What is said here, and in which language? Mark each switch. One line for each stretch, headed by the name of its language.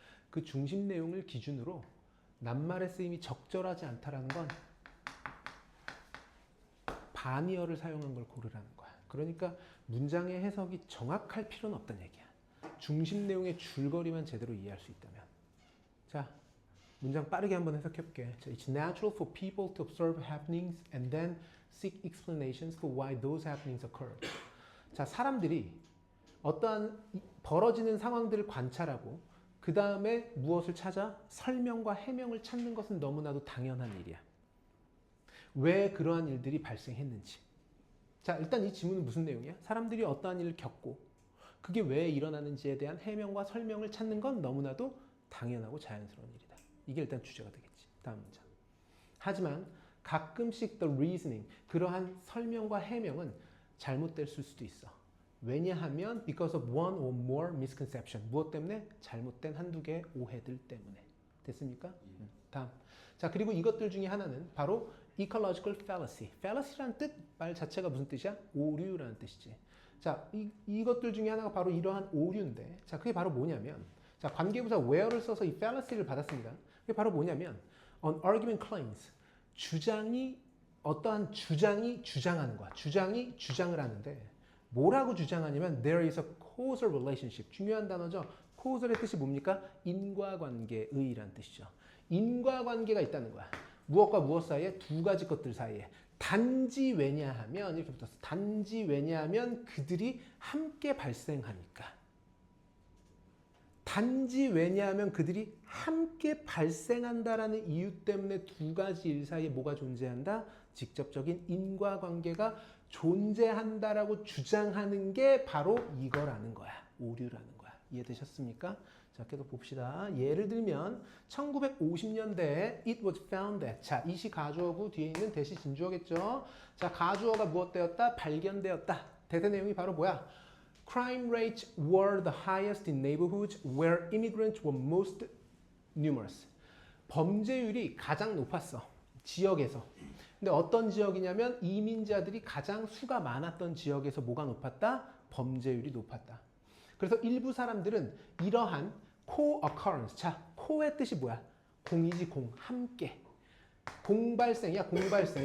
Korean: 그 중심 내용을 기준으로 낱말의 쓰임이 적절하지 않다라는 건 반의어를 사용한 걸 고르라는 거야. 그러니까 문장의 해석이 정확할 필요는 없다는 얘기야. 중심 내용의 줄거리만 제대로 이해할 수 있다면. 자, 문장 빠르게 한번 해석해 볼게.
English: It's natural for people to observe happenings and then seek explanations for why those happenings occurred.
Korean: 자, 사람들이 어떠한 벌어지는 상황들을 관찰하고 그 다음에 무엇을 찾아? 설명과 해명을 찾는 것은 너무나도 당연한 일이야. 왜 그러한 일들이 발생했는지. 자, 일단 이 지문은 무슨 내용이야? 사람들이 어떠한 일을 겪고 그게 왜 일어나는지에 대한 해명과 설명을 찾는 건 너무나도 당연하고 자연스러운 일이다. 이게 일단 주제가 되겠지. 다음 문장. 하지만 가끔씩
English: the reasoning,
Korean: 그러한 설명과 해명은 잘못될 수도 있어. 왜냐하면
English: because of one or more misconception.
Korean: 무엇 때문에? 잘못된 한두 개의 오해들 때문에. 됐습니까? 다음. 자, 그리고 이것들 중에 하나는 바로
English: ecological fallacy.
Korean: fallacy라는 뜻, 말 자체가 무슨 뜻이야? 오류라는 뜻이지. 자, 이것들 중에 하나가 바로 이러한 오류인데, 자, 그게 바로 뭐냐면, 자, 관계부사 where를 써서 이 fallacy를 받았습니다. 그게 바로 뭐냐면
English: an argument claims
Korean: 주장이 어떠한 주장이 주장하는 거야. 주장이 주장을 하는데 뭐라고 주장하냐면
English: there is a causal relationship.
Korean: 중요한 단어죠. causal의 뜻이 뭡니까? 인과관계의라는 뜻이죠. 인과관계가 있다는 거야. 무엇과 무엇 사이에? 두 가지 것들 사이에. 단지 왜냐하면 이렇게 붙었어. 단지 왜냐하면 그들이 함께 발생하니까. 단지 왜냐하면 그들이 함께 발생한다라는 이유 때문에 두 가지 일 사이에 뭐가 존재한다? 직접적인 인과관계가 존재한다라고 주장하는 게 바로 이거라는 거야. 오류라는 거야. 이해되셨습니까? 자, 계속 봅시다. 예를 들면 1950년대에
English: it was found that.
Korean: 자, 이시 가주어고 뒤에 있는 대시 진주어겠죠. 자, 가주어가 무엇되었다? 발견되었다. 대세 내용이 바로 뭐야?
English: Crime rates were the highest in neighborhoods where immigrants were most numerous.
Korean: 범죄율이 가장 높았어. 지역에서. 근데 어떤 지역이냐면 이민자들이 가장 수가 많았던 지역에서 뭐가 높았다? 범죄율이 높았다. 그래서 일부 사람들은 이러한 co-occurrence. 자, co의 뜻이 뭐야? 공이지 공. 함께. 공발생이야. 공발생.